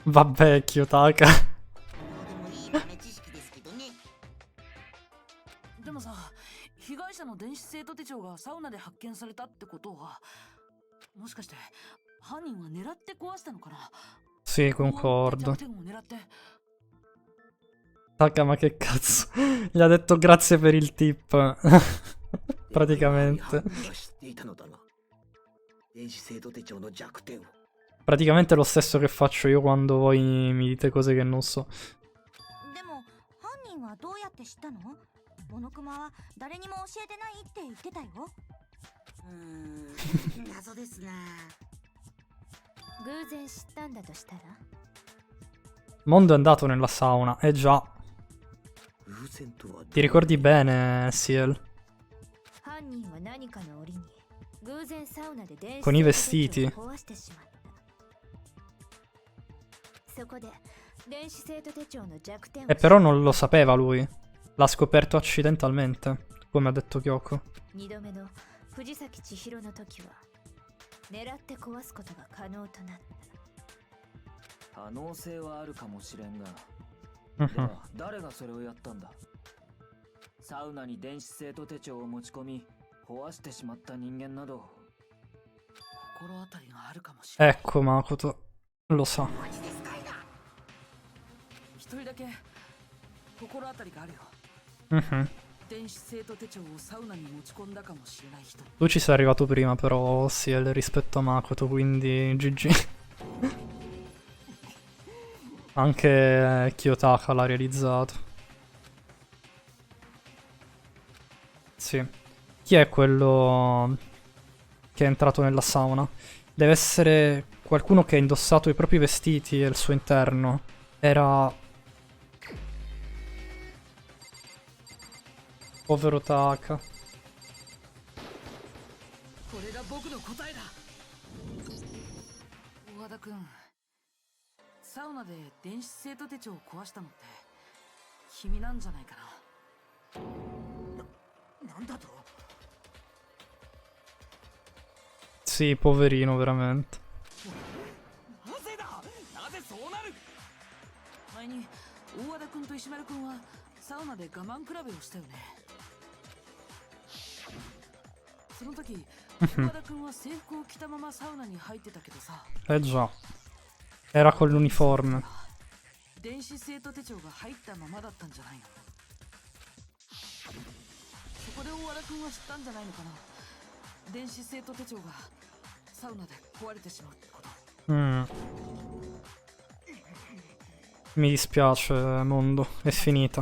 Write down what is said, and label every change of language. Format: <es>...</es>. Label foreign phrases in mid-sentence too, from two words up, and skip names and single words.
<it>Vabbè, Kiyotaka.</it> <ja>でもいい豆知識ですけどね。でもさ、被害者の電子生徒手帳がサウナで発見されたってことは、もしかして犯人は狙って壊したのかな？</ja> <it>Sì, concordo.</it> <ja>弱点を狙って。</ja> <it>Taka, ma che cazzo. Gli ha detto grazie per il tip. Praticamente.</it> <ja>知っていたのだな電子生徒手帳の弱点を</ja> <it>Praticamente lo stesso che faccio io quando voi mi dite cose che non so.</it> <ja>でも犯人はどうやって知ったの？モノクマは誰にも教えてないって言ってたよ。謎ですな。偶然知ったんだとしたら？</ja> <it>Mondo è andato nella sauna. Eh già.</it> <ja>偶然とは</ja> <it>Ti ricordi bene, Ciel?</it> <ja>犯人は何かの折に偶然サウナで電子</ja> <it>Con i</it> <ja>生徒手</ja> <it>vestiti.</it> <ja>帳を壊してしまった。そこで電子生徒手帳の弱点を</ja> <it>E però non lo sapeva lui. L'ha scoperto accidentalmente, come ha detto Kyoko.</it> <ja>2度目の藤崎千尋の時は狙って壊すことが可能となった。可能性はあるかもしれんが、 Mhm. では誰がそれをやったんだ？サウナに電子生徒手帳を持ち込み壊してしまった人間など心当たりがあるかもしれない。</ja> <it>Ecco, Makoto. Lo sa.</it> <ja>一人だけ心当たりがあるよ。 Mhm. 電子生徒手帳をサウナに持ち込んだかもしれない人。</ja> <it>Tu ci sei arrivato prima, però, Ciel, rispetto a Makoto, quindi GG. Anche Kiyotaka l'ha realizzato. Sì. Chi è quello che è entrato nella sauna? Deve essere qualcuno che ha indossato i propri vestiti e il suo interno. Era... Povero Taka.</it> <ja>これが僕の答えだ。大和田くん、サウナで電子生徒手帳を壊したのって君なんじゃないかな。なんだと</ja> <it>Sì, poverino, veramente.</it> <ja>なぜだ。なぜそうなる。前に大和田くんと石丸くんはサウナで我慢比べをしたよね。その時大和田くんは制服を着たままサウナに入ってたけどさ、</ja> <it>Eh già. Era con l'uniforme.</it> <ja>電子生徒手帳が入ったままだったんじゃないの？そこで大和田君は知ったんじゃないのかな。電子生徒手帳がサウナで壊れてしまうってこと。</ja> <it>Mi dispiace, mondo, è finita.</it>